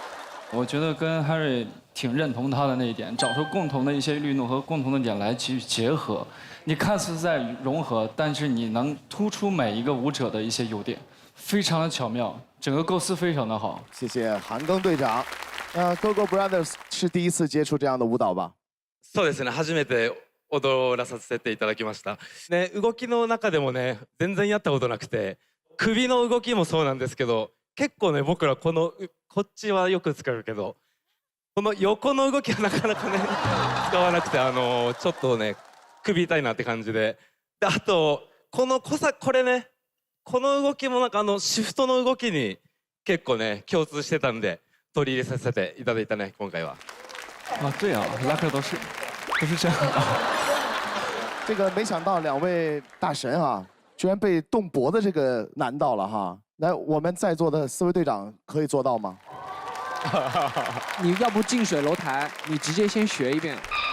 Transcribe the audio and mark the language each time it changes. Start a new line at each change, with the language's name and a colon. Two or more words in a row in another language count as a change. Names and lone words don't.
Chinese: 我觉得跟 Harry 挺认同他的那一点，找出共同的一些律动和共同的点来去结合。你看似在融合，但是你能突出每一个舞者的一些优点，非常的巧妙，整个构思非常的好。谢谢韩庚队长。GoGo Brothers 是第一次接触这样的舞蹈吧？
Japanese: そうですね、初めて踊らさせていただきました。ね、動きの中でもね、全然やったことなくて、首の動きもそうなんですけど、結構ね、僕らこっちはよく使うけど、この横の動きはなかなかね、使わなくて、ちょっとね、首痛いなって感じで。で、あと、これね、この動きもなんかシフトの動きに結構ね、共通してたんで、取り入れさせていただいたね、今回は。
Chinese: 啊，对啊，拉克都是这样的。这个没想到两位大神啊，居然被动脖子这个难到了哈。来，我们在座的4位队长可以做到吗？你要不近水楼台，你直接先学一遍。